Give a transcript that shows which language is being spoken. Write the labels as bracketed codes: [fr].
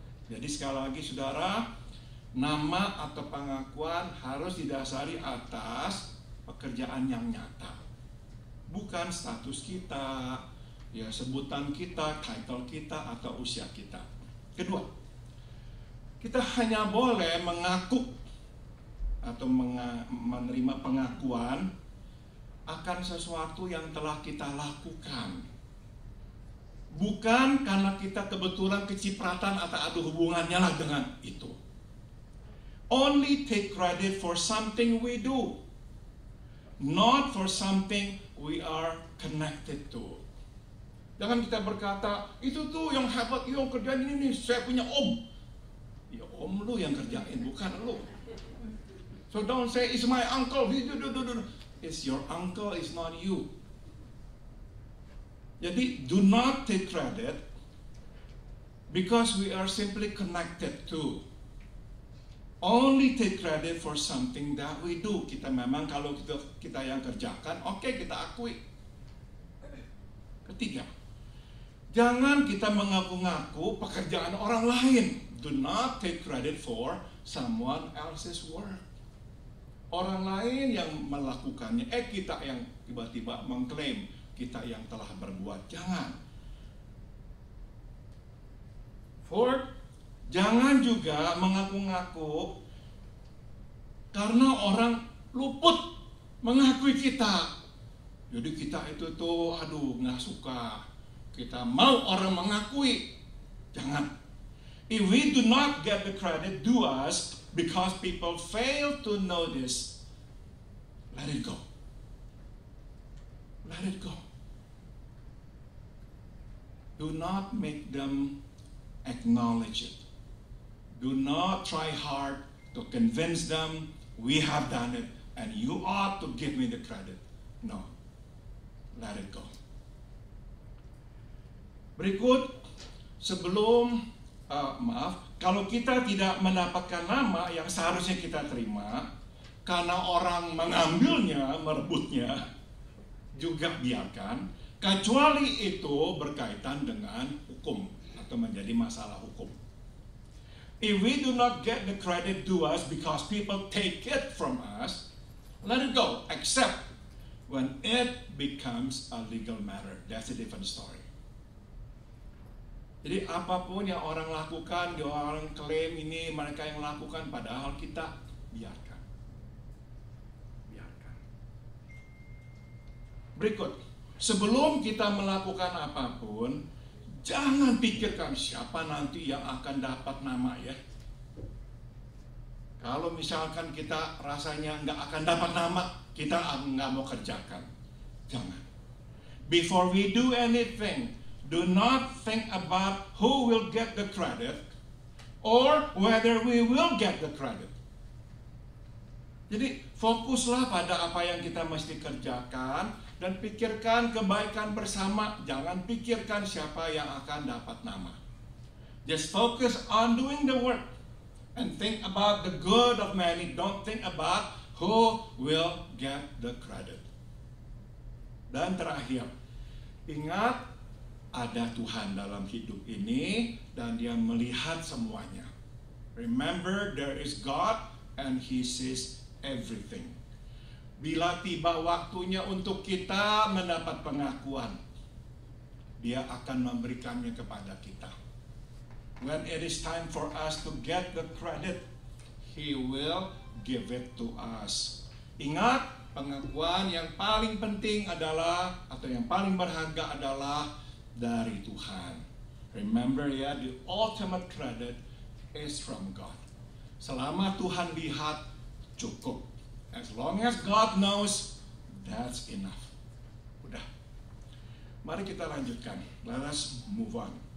[id] Jadi sekali lagi, saudara, nama atau pengakuan harus didasari atas pekerjaan yang nyata, bukan status kita, ya sebutan kita, title kita, atau usia kita. Kedua, kita hanya boleh mengaku atau menerima pengakuan akan sesuatu yang telah kita lakukan, bukan karena kita kebetulan kecipratan atau ada hubungannya lah dengan itu. [en] Only take credit for something we do, not for something we are connected to. [id] Jangan kita berkata, itu tuh yang hebat, yang kerjaan ini nih, saya punya om. Ya om lu yang kerjain, bukan lu. [en] So don't say, it's my uncle. It's your uncle, it's not you. Jadi, do not take credit because we are simply connected to. Only take credit for something that we do. [id] Kita memang kalau kita yang kerjakan, oke, kita akui. Ketiga, jangan kita mengaku-ngaku pekerjaan orang lain. [en] Do not take credit for someone else's work. [id] Orang lain yang melakukannya, kita yang tiba-tiba mengklaim kita yang telah berbuat. Jangan. [en] Fourth, [id] jangan juga mengaku-ngaku karena orang luput mengakui kita. Jadi kita itu tuh, nggak suka. Kita mau orang mengakui. Jangan. [en] If we do not get the credit due us because people fail to notice, let it go. Let it go. Do not make them acknowledge it. Do not try hard to convince them we have done it and you ought to give me the credit. No. Let it go. [id] Berikut, sebelum kalau kita tidak mendapatkan nama yang seharusnya kita terima karena orang mengambilnya, merebutnya, juga biarkan, kecuali itu berkaitan dengan hukum atau menjadi masalah hukum. [en] If we do not get the credit due us because people take it from us, let it go, except when it becomes a legal matter. That's a different story. [id] Jadi apapun yang orang lakukan, orang klaim ini mereka yang lakukan, padahal kita biarkan. Biarkan. Berikut, sebelum kita melakukan apapun, jangan pikirkan siapa nanti yang akan dapat nama ya. Kalau misalkan kita rasanya nggak akan dapat nama, kita nggak mau kerjakan. Jangan. [en] Before we do anything, do not think about who will get the credit or whether we will get the credit. [id] Jadi fokuslah pada apa yang kita mesti kerjakan dan pikirkan kebaikan bersama. Jangan pikirkan siapa yang akan dapat nama. [en] Just focus on doing the work and think about the good of many. Don't think about who will get the credit. [id] Dan terakhir, ingat ada Tuhan dalam hidup ini dan Dia melihat semuanya. [en] Remember, there is God and He sees everything. [id] Bila tiba waktunya untuk kita mendapat pengakuan, Dia akan memberikannya kepada kita. [en] When it is time for us to get the credit, He will give it to us. [id] Ingat, pengakuan yang paling penting adalah, atau yang paling berharga adalah dari Tuhan. [en] Remember ya, the ultimate credit is from God. [id] Selama Tuhan lihat, cukup. [en] As long as God knows, that's enough. [id] Udah. Mari kita lanjutkan. [en] Let us move on.